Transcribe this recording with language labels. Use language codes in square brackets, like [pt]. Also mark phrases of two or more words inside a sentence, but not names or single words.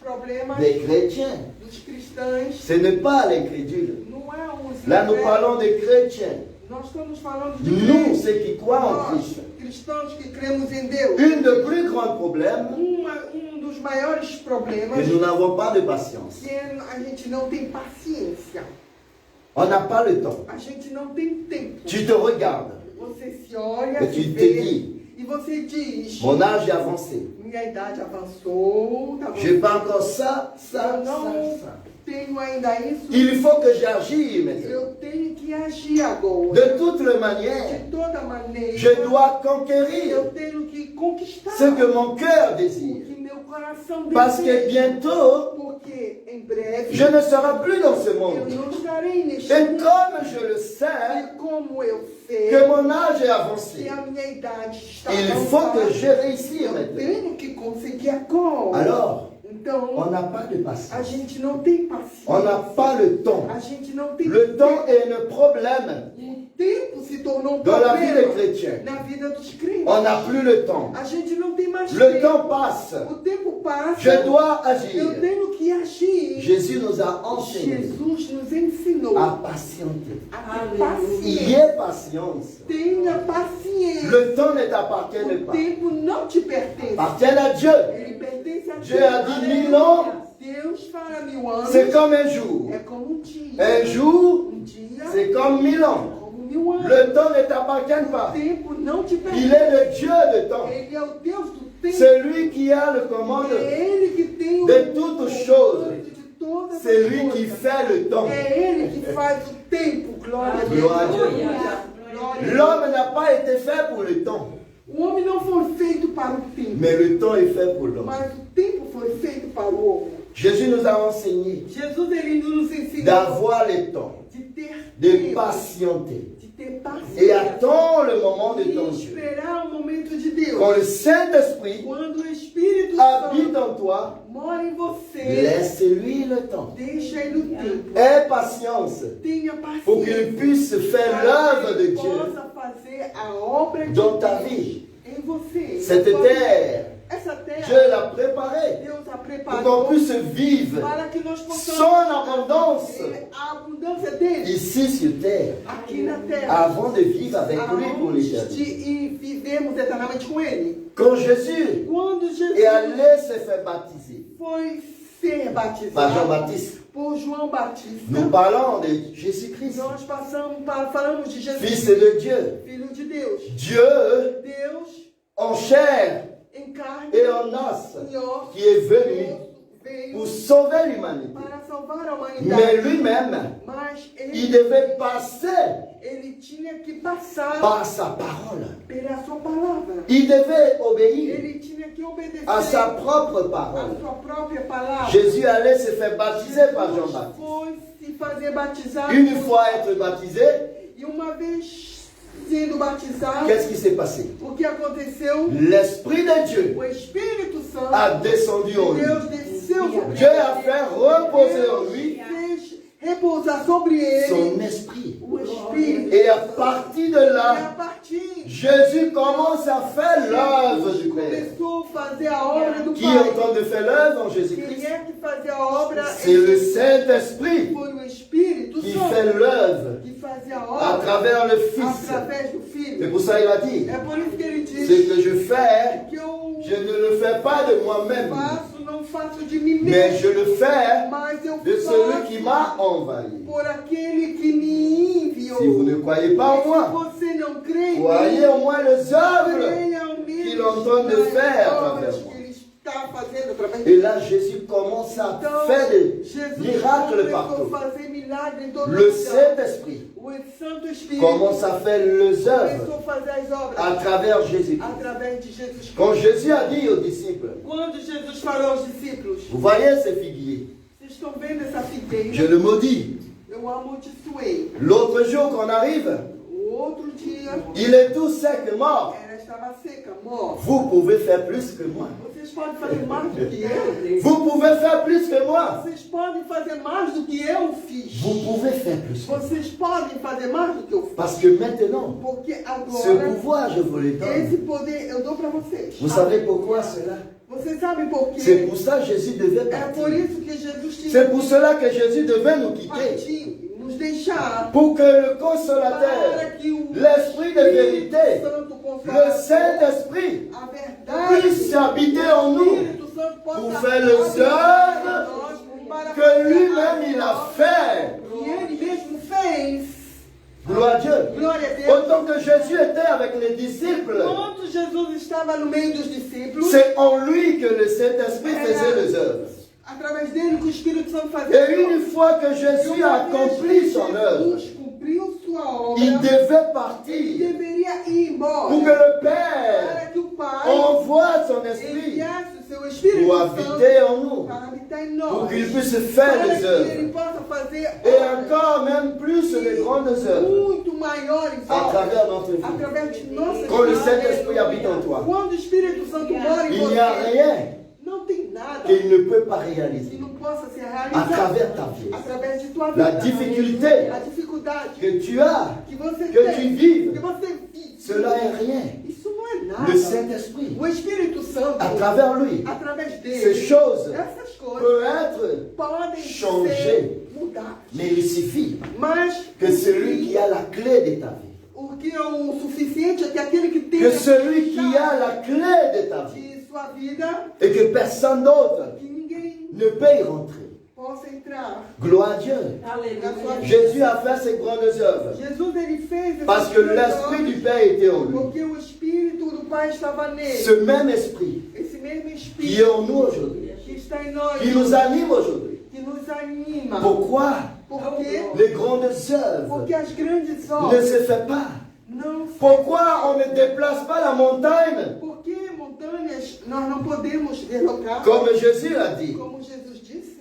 [fr] des chrétiens, [pt] dos cristãos [fr] ce n'est pas l'incrédule, [pt] não não é os [fr] Là, nous [pt] incrédulos. [fr] parlons des chrétiens. [pt] Nós estamos falando de [fr] Nous, [pt] crentes. [fr] ceux qui croient en [pt] Nós, [fr] Christ. [pt] cristãos que cremos em Deus. [fr] Une des plus grands problèmes, [pt] Dos maiores problemas [fr] que nous n'avons pas de patience. [pt] que a gente não tem paciência. [fr] On n'a pas le temps. [pt] A gente não tem tempo. [fr] Tu te regardes. [pt] Você se olha, [fr] Et [pt] se [fr] tu te [pt] vê, [fr] dis, [pt] e você diz, [fr] mon âge est avancé. [pt] minha idade avançou, tá [fr] Je n'ai [pt] bom? [fr] pas encore ça, ça, [pt] Eu não [fr] ça. [pt] tenho ainda isso. [fr] Il faut que j'agisse maintenant. [pt] Eu tenho que agir agora. [fr] De toutes les manières, [pt] De toda maneira, [fr] je dois conquérir [pt] eu tenho que conquistar [fr] ce que mon cœur [pt] o [fr] désire. [pt] que meu coração [fr] Parce que [pt] deseja. [fr] bientôt, [pt] Porque em breve [fr] je ne serai plus dans ce [pt] eu [fr] monde. [pt] não estarei neste [fr] Et [pt] mundo. [fr] comme je le sais, [pt] E como eu sei [fr] que mon âge est avancé, [pt] que a minha idade está [fr] il faut que [pt] avançada, [fr] je réussisse [pt] eu [fr] maintenant. [pt] tenho que conseguir agora. [fr] Alors, [pt] Então, [fr] on n'a pas de [pt] a [fr] patience. [pt] gente não tem paciência. [fr] On n'a pas le temps. [pt] A gente não tem [fr] Le temps est un problème [pt] O tempo se tornou um [fr] dans la vie des [pt] problema [fr] chrétiens. [pt] na vida dos crentes. [fr] On n'a plus le temps. [pt] A gente não tem mais [fr] Le [pt] tempo. [fr] temps passe. [pt] O tempo passa. [fr] Je dois [pt] Eu [fr] agir. [pt] tenho que agir. [fr] Jésus nous a enseigné [pt] Jesus nos ensinou [fr] à patienter. [pt] a ter paciência. [fr] Ayez patience. [pt] Tenha paciência. [fr] Le temps ne t'appartient [pt] O [fr] pas. [pt] tempo não te pertence. [fr] Appartient à Dieu. [pt] Ele pertence a [fr] Dieu [pt] Deus. [fr] a dit 1000 ans, [pt] Deus fala 1000 anos. [fr] c'est comme un jour. [pt] É como um dia. [fr] Un jour, [pt] dia [fr] c'est comme 1000 ans. [pt] como 1000 anos. [fr] Le temps ne t'appartient [pt] O [fr] pas. [pt] tempo não te pertence. [fr] Il est le Dieu de temps. [pt] Ele é o Deus do tempo. [fr] C'est lui qui a le commande. [pt] É Ele que tem o [fr] de toutes choses. [pt] comando de todas as [fr] C'est lui [pt] coisas. [fr] qui fait le temps. [pt] É Ele que faz o tempo. Glória a Deus. Glória a Deus. Glória a Deus. [fr] L'homme n'a pas été fait pour le temps, [pt] O homem não foi feito para o tempo, [fr] mais le temps est fait pour l'homme. [pt] mas o tempo foi feito para o homem. [fr] Jésus nous a enseigné [pt] Jesus ele nos ensinou [fr] d'avoir le temps, [pt] de ter [fr] de [pt] tempo, [fr] patienter [pt] de ter [fr] et [pt] paciência [fr] attendre le moment de [pt] e [fr] ton Dieu. [pt] esperar o momento de Deus. [fr] Quand le Saint-Esprit [pt] Quando o Espírito [fr] habite [pt] Santo [fr] en toi, [pt] mora em você, [fr] laisse-lui le temps. [pt] deixa ele o tempo. [fr] Aie patience [pt] Tenha [fr] pour qu'il [pt] paciência [fr] puisse faire [pt] para [fr] l'œuvre [pt] que [fr] de [pt] ele [fr] Dieu [pt] possa fazer a obra de [fr] dans ta [pt] Deus [fr] vie. [pt] em você. [fr] Cette terre, [pt] Essa terra, [fr] Dieu l'a préparée [pt] Deus a [fr] pour qu'on [pt] preparou [fr] puisse vivre [pt] para que nós possamos [fr] son abondance [pt] ter a abundância dele [fr] ici sur terre [pt] aqui na terra. [fr] avant de vivre avec lui pour [pt] Antes [fr] l'éternité. [pt] de vivermos eternamente com ele. [fr] Quand Jésus [pt] Quando Jesus [fr] est allé se faire baptiser [pt] foi ser batizado [fr] par Jean-Baptiste, [pt] por João Batista, [fr] nous parlons de Jésus-Christ, [pt] nós falamos de Jesus, [fr] Fils de Dieu. [pt] Filho de Deus. [fr] Dieu [pt] Deus [fr] en chair [pt] em carne [fr] et en os [pt] e osso [fr] qui est venu [pt] veio [fr] pour sauver l'humanité. [pt] para salvar a [fr] Mais [pt] humanidade. [fr] lui-même, [pt] Mas [fr] il [pt] ele, [fr] devait passer [pt] ele tinha que passar [fr] par sa parole. [pt] pela sua palavra. [fr] Il devait obéir [pt] Ele tinha que obedecer [fr] à sa propre [pt] a [fr] parole. [pt] sua própria palavra. [fr] Jésus allait se faire baptiser par [pt] Jesus [fr] Jean-Baptiste. [pt] foi se fazer batizar. [fr] Une fois être baptisé, [pt] E uma vez sendo batizado, [fr] qu'est-ce qui s'est passé? [pt] o que aconteceu? [fr] L'Esprit de Dieu [pt] O Espírito Santo [fr] a descendu en [pt] de [fr] lui. [pt] Deus desceu sobre [fr] Dieu a fait reposer en lui [pt] Deus fez repousar sobre ele [fr] son esprit. [pt] o Espírito. [fr] Et à partir de [pt] E a [fr] là, [pt] partir [fr] Jésus commence à faire l'œuvre du Père. [pt] começou a fazer a obra do [fr] Qui est en [pt] Pai. [fr] train de faire l'œuvre en [pt] Quem [fr] Jésus-Christ? [pt] é que fazia a obra? [fr] C'est le Saint-Esprit [pt] Foi o Espírito [fr] qui [pt] Santo [fr] fait l'œuvre [pt] que fazia a [fr] à [pt] obra [fr] travers le Fils. [pt] através do [fr] C'est [pt] Filho. [fr] pour ça qu'il a dit, [pt] É por isso que ele [fr] ce [pt] diz [fr] que je fais, [pt] que eu [fr] je ne le fais pas de moi-même, [pt] não faço de mim [fr] mais [pt] mesmo, [fr] je le fais [pt] mas eu [fr] de celui [pt] faço [fr] qui m'a envahi. [pt] por aquele que me enviou. [fr] Si vous ne croyez pas en [pt] Se [fr] moi, [pt] você não crê em [fr] croyez [pt] mim, [fr] au moins les œuvres. [pt] creia ao menos [fr] qu'il est en train de [pt] nas [fr] faire [pt] obras [fr] atravers moi. [pt] que ele está fazendo através [fr] Et là, Jésus commence à [pt] Então, [fr] faire des [pt] Jesus [fr] miracles [pt] começou [fr] partout. [pt] a fazer milagre em todo [fr] Le [pt] lugar. [fr] Saint-Esprit [pt] O Santo Espírito [fr] commence à faire les œuvres [pt] começou a fazer as obras [fr] à travers Jésus. [pt] através de Jesus [fr] Quand [pt] Cristo. [fr] Jésus a dit aux disciples, [pt] Quando Jesus falou aos discípulos, [fr] vous voyez ces figuiers, [pt] vocês estão vendo essa figueira? [fr] je le maudis. [pt] Eu amaldiçoei. [fr] L'autre jour qu'on arrive, [pt] O outro dia, [fr] il est tout sec, mort. [pt] ela estava seca, morta. [fr] Vous pouvez faire plus que moi. [pt] Vocês podem fazer mais do que eu? [fr] Vous pouvez faire plus que moi. [pt] Vocês podem fazer mais do que eu fiz. [fr] Vous pouvez faire plus que moi. [pt] Vocês podem fazer mais do que eu fiz. [fr] Parce que maintenant, [pt] Porque [fr] ce [pt] agora, [fr] pouvoir, je vous le [pt] esse [fr] donne. [pt] poder eu dou para vocês. [fr] Vous savez pourquoi cela? [pt] Vocês sabem por quê? [fr] C'est pour ça que Jésus devait [pt] É por [fr] partir. [pt] isso que Jesus tinha [fr] C'est pour cela que Jésus devait nous quitter. [pt] partir, nos nos deixar [fr] pour que le [pt] para [fr] consolateur, [pt] que o [fr] l'Esprit de vérité, [pt] Espírito Santo [fr] le [pt] Consolador, [fr] Saint-Esprit, [pt] a verdade, [fr] puisse habiter en [pt] o [fr] nous [pt] Espírito Santo possa [fr] pour faire les [pt] habitar em [fr] œuvres [pt] nós, para [fr] que [pt] fazer [fr] lui-même [pt] as [fr] il a [pt] obras [fr] fait. [pt] que ele mesmo fez. [fr] Gloire à Dieu. [pt] Glória a Deus. [fr] Autant que Jésus était avec les disciples, [pt] Enquanto Jesus estava no meio dos discípulos, [fr] c'est en lui que le Saint-Esprit faisait les œuvres. [pt] através dele que o Espírito Santo fazia. [fr] Et une fois que Jésus a accompli son œuvre, [pt] Jesus cumpriu sua obra, [fr] il devait [pt] ele [fr] partir [pt] deveria ir embora [fr] pour que le [pt] para [fr] Père [pt] que o Pai [fr] envoie son Esprit [pt] enviasse o seu Espírito [fr] pour [pt] Santo [fr] habiter en nous, [pt] para habitar em [fr] pour [pt] nós, [fr] qu'il puisse faire [pt] para [fr] les [pt] que [fr] œuvres. [pt] ele possa fazer [fr] Et [pt] obras [fr] encore même plus les grandes œuvres [pt] muito maiores [fr] à [pt] obras [fr] travers notre vie. [pt] através de nossas [fr] Quand le [pt] vidas. [fr] Saint-Esprit habite en toi, [pt] Quando o Espírito Santo mora em [fr] il n'y a [pt] você, [fr] rien [pt] não tem nada [fr] qu'il ne peut pas [pt] que [fr] réaliser [pt] não possa ser [fr] à [pt] realizado [fr] travers ta vie. [pt] através de tua vida. [fr] La difficulté [pt] A dificuldade [fr] que tu as, [pt] que você [fr] que tu [pt] tem, [fr] vives, [pt] que você vive, [fr] cela est rien. [pt] isso não é nada. [fr] Le Saint-Esprit, [pt] O Espírito Santo, [fr] à travers lui, [pt] através [fr] ces [pt] dele, [fr] choses [pt] essas coisas [fr] peuvent être, [pt] podem [fr] changer. [pt] ser mudadas. [fr] mais il suffit [pt] Mas [fr] que celui qui a la clé de ta vie, [pt] o que é o suficiente é que aquele que tem [fr] que celui qui a la clé de ta vie, [pt] de sua vida, [fr] et que personne d'autre [pt] que ninguém [fr] ne peut y rentrer. [pt] possa entrar [fr] Gloire à Dieu. [pt] na sua vida. [fr] Jésus a fait ses grandes œuvres [pt] Jesus ele fez essas [fr] parce que [pt] coisas [fr] l'Esprit du Père était en lui. [pt] porque o Espírito do Pai estava nele. [fr] Ce même Esprit [pt] Esse mesmo [fr] qui est [pt] Espírito [fr] en nous aujourd'hui, [pt] que está em nós, [fr] qui nous anime aujourd'hui. [pt] que nos anima. [fr] Pourquoi [pt] Porque, [fr] les grandes œuvres [pt] porque as grandes [fr] ne [pt] obras [fr] se font pas? [pt] não se [fr] Pourquoi on ne déplace pas la montagne? [pt] Porque montanhas nós não podemos derrocar, [fr] Comme Jésus a dit, [pt] como Jesus disse.